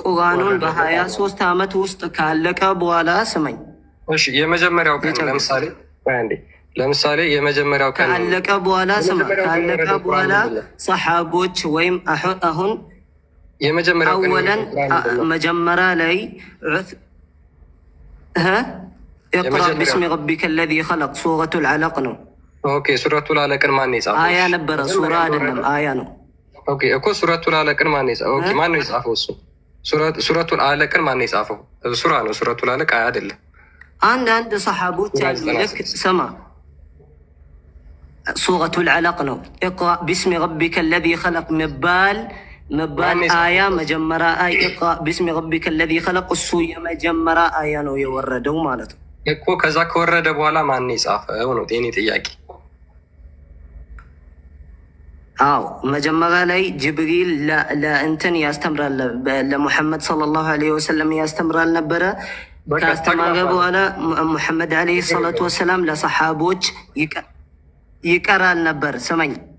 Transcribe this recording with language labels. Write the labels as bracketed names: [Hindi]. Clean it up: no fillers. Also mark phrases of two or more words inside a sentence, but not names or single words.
[Amharic] ቁርአኑን በ23 ዓመት ውስጥ ካለቀ በኋላ ስመኝ። እሺ የመጀመሪያው ቀን ለምሳሌ የመጀመሪያው ቀን ካለቀ በኋላ ስማ፣ ካለቀ በኋላ ሰሓቦች ወይም አሁን የመጀመሪያው ቀን አወለን መጀመሪያ ላይ [Arabic] اقرأ باسم ربك الذي خلق [Amharic] ሱረቱል አለቅ ነው። ኦኬ። ሱረቱል አለቅን ማን የጻፈው? አያ ነበረ፣ ሱራ አይደለም፣ አያ ነው። ኦኬ እኮ ሱረቱል አለቅን ማን የጻፈው? ኦኬ ማን ነው የጻፈው? እሱ ሱረቱል አለቅን ማን የጻፈው? ሱራ ነው። ሱረቱል አለቅ አያ አይደለም። አንድ ሰሓቦች አሉ። ልክ ስማ፣ ሱረቱል አለቅ ነው። [Arabic] اقرأ باسم ربك الذي خلق [Amharic] መባል አያ መጀመሪያ [Arabic] اقرأ باسم ربك الذي خلق [Amharic] እሱ የመጀመሪያ አያ ነው የወረደው ማለት ነው እኮ። ከዛ ከወረደ በኋላ ማን የጻፈው ነው የኔ ጥያቄ። አዎ መጀመሪያ ላይ ጅብሪል ለእንትን ያስተምራል፣ ለሙሐመድ [Arabic] صلى الله عليه وسلم [Amharic] ያስተምራል ነበረ። ካስተማረ በኋላ ሙሐመድ [Arabic] عليه الصلاة والسلام [Amharic] ለሰሓቦች ይቀራል ነበር። ስመኝ